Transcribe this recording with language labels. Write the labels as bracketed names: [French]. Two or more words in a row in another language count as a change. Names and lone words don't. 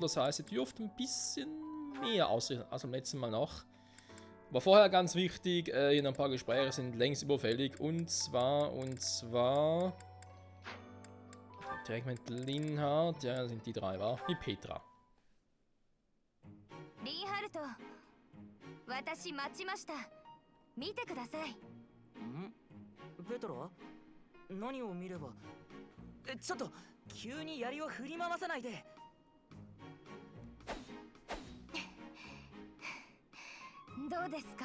[German] Das heißt, er dürfte ein bisschen mehr ausrichten als beim letzten Mal noch. Aber vorher ganz wichtig, hier noch ein paar Gespräche sind längst überfällig. Und zwar... direkt mit Linhard, ja, das sind die drei, wa? Mit Petra. [Japanese] リンハルト、私待ちました。見てください。ん？ペトラ？何を見れば？ちょっと急に槍を振り回さないで。どうですか？